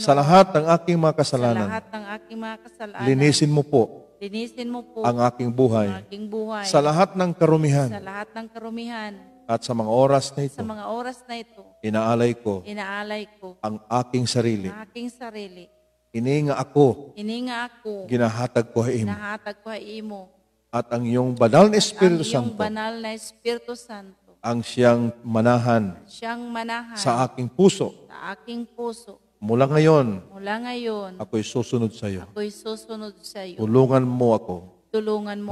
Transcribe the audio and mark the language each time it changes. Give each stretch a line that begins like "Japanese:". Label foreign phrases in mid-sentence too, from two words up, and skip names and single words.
Filipino: sa lahat ng aking mga sa kasalanan. lahat ng aking mga kasalanan. Linisin mo po Linisin mo po ang aking buhay ang aking buhay sa lahat ng karumihan. sa lahat ng karumihan. At sa mga oras na ito, Sa mga oras na ito, inaalay ko inaalay ko ang aking sarili. ang aking sarili.
Hiligaynon: Ininga ako, Ininga ako, ginahatag ko sa imo. nahatag ko ay imo.
Filipino: At ang iyong banal na Espiritu Ang iyong Santo banal na Espiritu Santo, ang siyang manahan siyang manahan sa aking puso. sa aking puso. Mula ngayon, Mula ngayon, ako'y susunod sa iyo. ako'y susunod sa iyo. Tulungan mo ako Tulungan mo